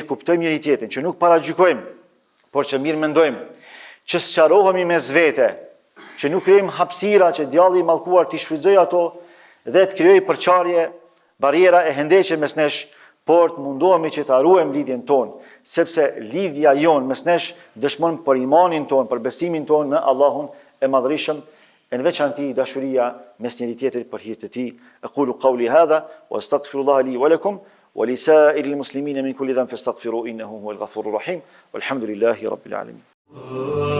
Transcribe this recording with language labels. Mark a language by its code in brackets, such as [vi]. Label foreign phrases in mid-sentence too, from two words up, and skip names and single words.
[sq] kuptojmë njëri tjetrin, që nuk paragjykojmë, por që mirë mendojmë, që sqarohemi mes vete, që nuk krijojmë hapësira që djalli i mallkuar të shfrytëzojë ato dhe të krijojë përçarje, barriera e hendeqe mes nesh, por të mundohemi që të ruajmë lidhjen tonë, sepse lidhja jonë mes nesh dëshmon për imanin tonë, për besimin tonë në Allahun e Madhërisëm, në veçanti dashuria mes njëri tjetrit për hir të tij. [ar] أقول قولي هذا وأستغفر الله لي ولكم ولسائر المسلمين من كل ذنب فاستغفروه إنه هو الغفور الرحيم. والحمد لله رب العالمين.